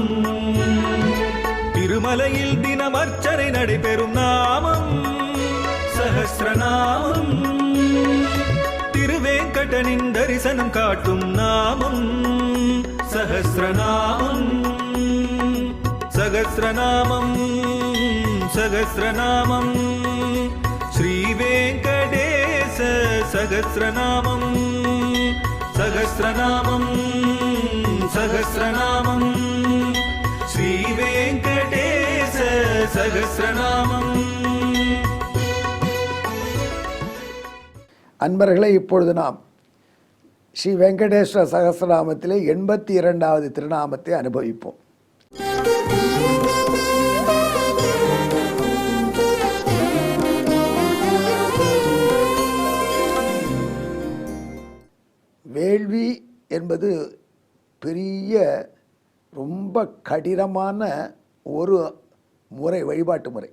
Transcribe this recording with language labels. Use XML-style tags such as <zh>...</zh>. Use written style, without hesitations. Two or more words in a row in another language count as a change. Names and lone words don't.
<ta>திருமலையில் தினம் அர்ச்சனை நடைபெறும் நாமம் சஹஸ்ரநாமம். திருவேங்கடனின் தரிசனம் காட்டும் நாமம் சஹஸ்ரநாமம்.</ta> <sa>सहस्रनामं सहस्रनामं श्रीवेङ्कटेश सहस्रनामं सहस्रनामं सहस्रनामं श्रीवेङ्कटेश सहस्रनामं.</sa> <ta>அன்பர்களே, இப்பொழுது நாம் ஸ்ரீ வெங்கடேஸ்வர சகஸ்ரநாமத்திலே 82வது திருநாமத்தை அனுபவிப்போம். வேள்வி என்பது பெரிய ரொம்ப கடினமான ஒரு முறை, வழிபாட்டு முறை.</ta>